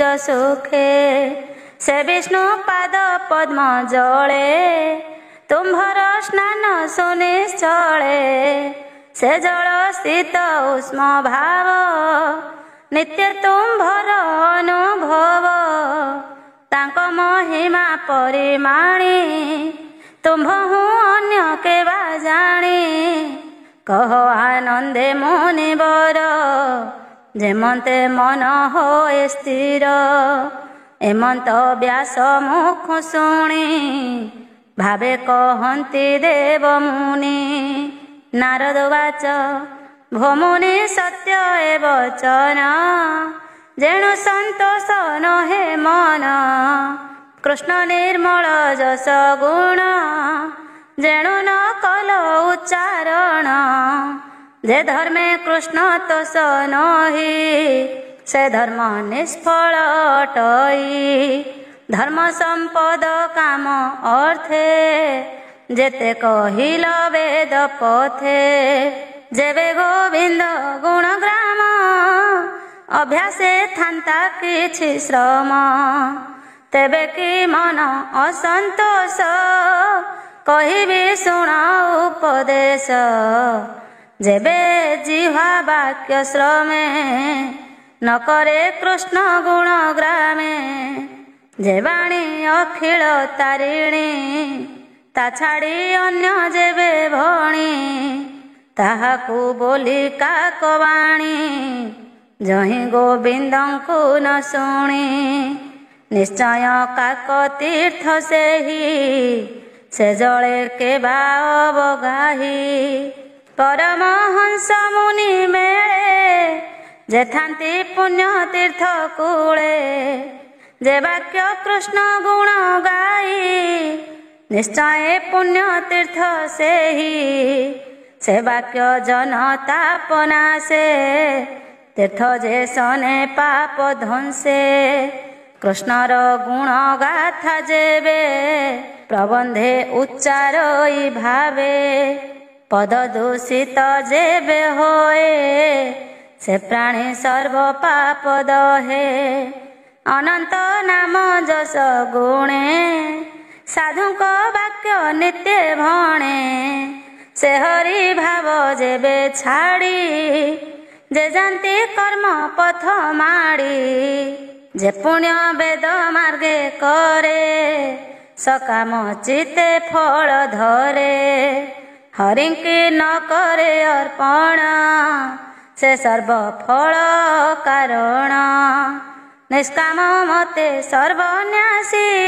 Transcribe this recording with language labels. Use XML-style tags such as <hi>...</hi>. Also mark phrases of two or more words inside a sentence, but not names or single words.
<or>ସୁଖେ ସେ ବିଷ୍ଣୁ ପାଦ ପଦ୍ମ ଜଳେ ତୁମ୍ଭର ସ୍ନାନ ସୁନିଶ୍ଚଳେ ସେ ଜଳ ସ୍ଥିତ ଉଷ୍ମ ଭାବ ନିତ୍ୟ ତୁମ୍ଭର ଅନୁଭବ ତାଙ୍କୋ ମହିମା ପରିମାଣୀ ତୁମ୍ଭହୁ ଅନ୍ୟ କେବା ଜାଣୀ କହ ଆନନ୍ଦେ ମୁନିବର ଯେମନ୍ତେ ମନ ହୋଏ ସ୍ଥିର ଏମନ୍ତ ବ୍ୟାସ ମୁଖ ଶୁଣୀ ଭାବେ କହନ୍ତି ଦେବ ମୁନି ନାରଦ ବାଚ ଭୋ ମୁନି ସତ୍ୟ ଏ ବଚନ ଯେଣୁ ସନ୍ତୋଷ ନହେ ମନ କୃଷ୍ଣ ନିର୍ମଳ ଯଶ ଗୁଣ ଯେଣୁ ନ କଲ ଉଚ୍ଚାରଣ ଯେ ଧର୍ମେ କୃଷ୍ଣ ତୋଷ ନହି ସେ ଧର୍ମ ନିଷ୍ଫଳ ଅଟଇ ଧର୍ମ ସମ୍ପଦ କାମ ଅର୍ଥେ ଯେତେ କହିଲ ବେଦ ପଥେ ଯେବେ ଗୋବିନ୍ଦ ଗୁଣଗ୍ରାମ ଅଭ୍ୟାସେ ଥାନ୍ତା କିଛି ଶ୍ରମ ତେବେ କି ମନ ଅସନ୍ତୋଷ କହିବି ଶୁଣ ଉପଦେଶ ଯେବେ ଜିହ୍ୱା ବାକ୍ୟ ଶ୍ରମେ ନ କରେ କୃଷ୍ଣ ଗୁଣ ଗ୍ରାମେ ଯେ ବାଣୀ ଅଖିଳ ତାରିଣୀ ତା ଛାଡ଼ୀ ଅନ୍ୟ ଯେବେ ଭଣୀ ତାହାକୂ ବୋଲୀ କାକବାଣୀ ଯହି ଗୋବିନ୍ଦଙ୍କୁ ନ ଶୁଣୀ ନିଶ୍ଚୟ କାକ ତୀର୍ଥ ସେହୀ ସେ ଜଳେ କେବା ଅବଗାହୀ ପରମହଂସ ମୁନି ମେଳେ ଯେ ଥାନ୍ତୀ ପୁଣ୍ୟ ତୀର୍ଥ କୂଳେ ଯେ ବାକ୍ୟ କୃଷ୍ଣ ଗୁଣ ଗାଈ ନିଶ୍ଚୟ ପୁଣ୍ୟ ତୀର୍ଥ ସେହୀ ସେ ବାକ୍ୟ ଜନତା ପନାସେ ତୀର୍ଥ ଯେ ସନେ ପାପ ଧ୍ୱଂସେ କୃଷ୍ଣର ଗୁଣ ଗାଥା ଯେବେ ପ୍ରବନ୍ଧେ ଉଚ୍ଚାରଇ ଭାବେ ପଦ ଦୂଷିତ ଯେବେ ହୋଏ ସେ ପ୍ରାଣୀ ସର୍ବ ପାପ ଦହେ ଅନନ୍ତ ନାମ ଯଶ ଗୁଣେ ସାଧୁକ ବାକ୍ୟ ନିତ୍ୟ ଭଣେ ସେ ହରି ଭାବ ଯେବେ ଛାଡ଼ୀ ଯେ ଜାନତୀ କର୍ମ ପଥ ମାଡ଼ୀ ଯେ ପୁଣ୍ୟ ବେଦ ମାର୍ଗେ କରେ ସକାମ ଚିତେ ଫଳ ଧରେ ହରିଙ୍କୀ ନ କରେ ଅର୍ପଣ ସେ ସର୍ବ ଫଳ କାରଣ ନିଷ୍କାମ ମତେ ସର୍ବନ୍ୟାସୀ</or>